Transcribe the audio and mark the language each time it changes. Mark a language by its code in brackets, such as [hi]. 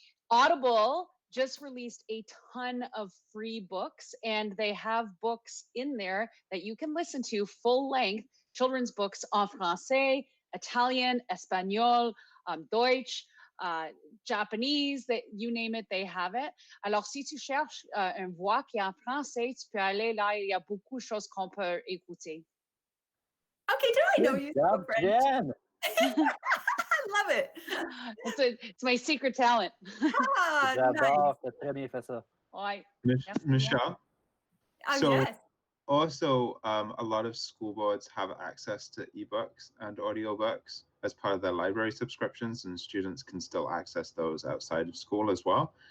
[en] Audible just released a ton of free books, and they have books in there that you can listen to, full length children's books [fr] en français, [en] Italian, Espanol, Deutsch, Japanese, that you name it, they have it. [fr] Alors, si tu cherches un voix qui est en français, tu peux aller là, il y a beaucoup de choses qu'on peut écouter. [en] Okay, do I know you spoke French? Jen. I love it. It's my secret talent. Ah, [fr] J'adore, [en] nice. [fr] c'est très bien fait ça. Ouais. [en] Michelle? So Yes. also, a lot of school boards have access to ebooks and audiobooks as part of their library subscriptions, and students can still access those outside of school as well.